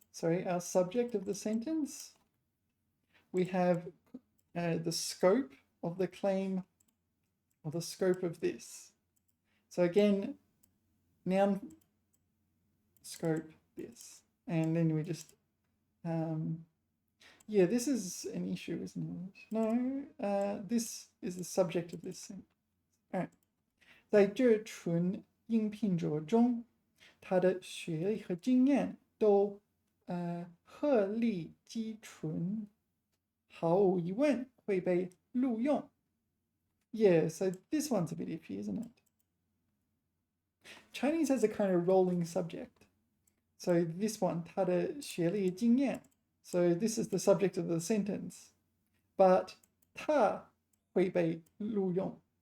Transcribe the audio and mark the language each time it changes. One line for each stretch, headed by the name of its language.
English: Sorry, our subject of the sentence. We have the scope of the claim, or the scope of this. So again, noun, scope, this. And then we just, yeah, this is an issue, isn't it? No, this is the subject of this thing. All right.
Chinese: 在这群应聘者中，他的学历和经验都鹤立鸡群，毫无疑问会被录用。
English: Yeah, so this one's a bit iffy, isn't it? Chinese has a kind of rolling subject. So this one,
Chinese: 他的学历经验.
English: So this is the subject of the sentence.
Chinese: But 他会被录用.